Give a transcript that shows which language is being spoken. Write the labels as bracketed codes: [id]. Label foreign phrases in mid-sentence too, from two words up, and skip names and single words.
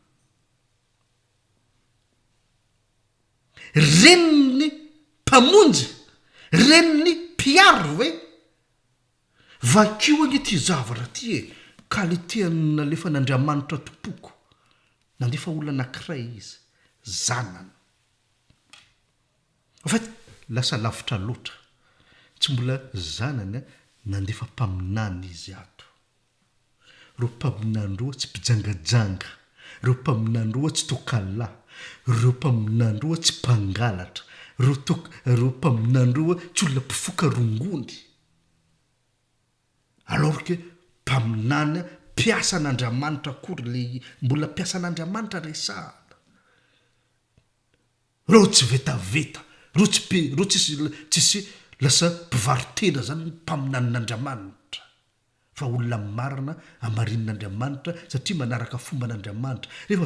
[mg] reniny mpamonjy reniny mpiaro ve vakio ange ty zavatra ty e qualité nalefa n'Andriamanitra tompoko nandefa olona anankiray izy zanany [fr] en fait [mg] lasa lavitra loatra tsy mbola zanany nandefa mpaminany izy ato reo mpaminany roa tsy mpijangajanga reo mpaminany roa tsy tokala reo mpaminandroa tsy mpangalatra reo mpaminandroa tsy olona mpifoka rongony [fr] alors que [mg] mpaminany mpiasan'Andriamanitra akory le mbola mpiasan'Andriamanitra resahana reo tsy vetaveta reo tsisy lasa mpivarotena zany mpaminan'Andriamanitra fa olona marina amarin'Andriamanitra satria manaraka fomban'Andriamanitra rehefa